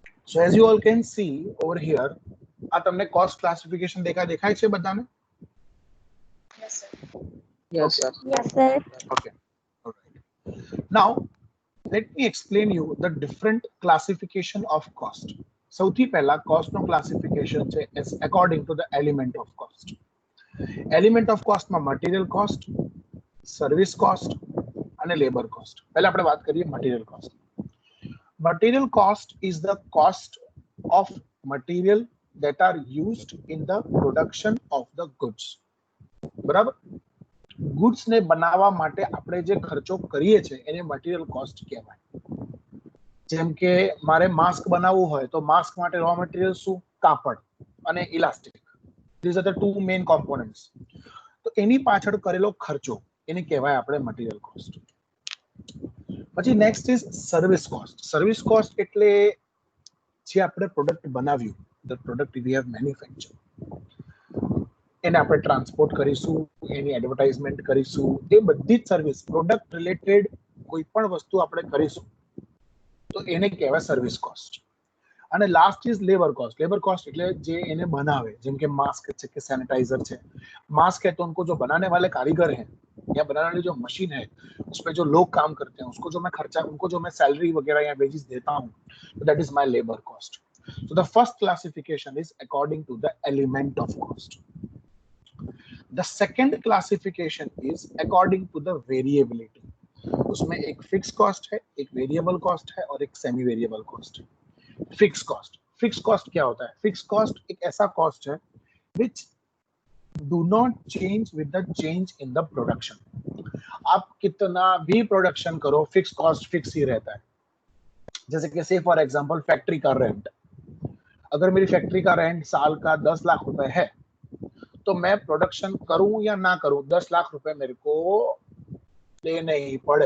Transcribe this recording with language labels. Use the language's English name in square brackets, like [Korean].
[English] So as you all can see over here, [Gujarati] આ તમને cost classification દેખાય છે બધાને? [English] Yes, sir. Yes, sir. Okay. All right. Now, let me explain you the different classification of cost. [Gujarati] સૌથી પહેલા [English] cost નો classification છે is according to the element of cost. Element of cost માં material cost, service cost અને labor cost. [Gujarati] પહેલા આપણે વાત કરીએ material cost. [English] Material cost is the cost of material that are used in the production of the goods. [Gujarati] બરાબર? Goods ને બનાવવા માટે આપણે જે ખર્ચો કરીએ છીએ એને મટીરિયલ કોસ્ટ કહેવાય. જેમ કે મારે માસ્ક બનાવવું હોય તો માસ્ક માટે રો મટીરિયલ શું? કાપડ અને elastic. [English] These are the two main components. [Gujarati] તો એની પાછળ કરેલો ખર્ચો એને કહેવાય આપણે મટીરિયલ કોસ્ટ. પછી next is service cost. Service cost એટલે જે આપણે પ્રોડક્ટ બનાવ્યું, [English] the product we have manufacture, [Gujarati] એને આપણે ટ્રાન્સપોર્ટ કરીશું, એની એડવર્ટાઇઝમેન્ટ કરીશું, એ બધી જ સર્વિસ પ્રોડક્ટ રિલેટેડ કોઈ પણ વસ્તુ આપણે કરીશું તો એને કહેવાય સર્વિસ કોસ્ટ. [English] અને last is labour cost. [Gujarati] Labour cost એટલે જે એને બનાવે, જેમ કે માસ્ક છે કે सैनिटाइजर છે. [Hindi] मास्क है तो उनको जो बनाने वाले कारीगर हैं या बनाने वाली जो मशीन है उस पर जो लोग काम करते हैं उसको जो मैं खर्चा, उनको जो मैं सैलरी वगैरह या वेजेस देता हूँ, तो [English] That is my labour cost. So the first classification is according to the element of cost. The second classification is according to the variability. [Hindi] उसमें एक फिक्स कॉस्ट है, एक वेरिएबल कॉस्ट है और एक सेमी वेरिएबल कॉस्ट है. Fix cost. Fix cost क्या होता है? फिक्स कॉस्ट एक ऐसा कॉस्ट है [English] which do not change with the change in the production. [Hindi] आप कितना भी प्रोडक्शन करो, फिक्स कॉस्ट फिक्स ही रहता है. जैसे कि [English] say for example [Hindi] फैक्ट्री का रेंट, अगर मेरी फैक्ट्री का रेंट साल का 10 लाख रुपए है तो मैं प्रोडक्शन करूं या ना करूं 10 लाख रुपए मेरे को देने ही पड़े.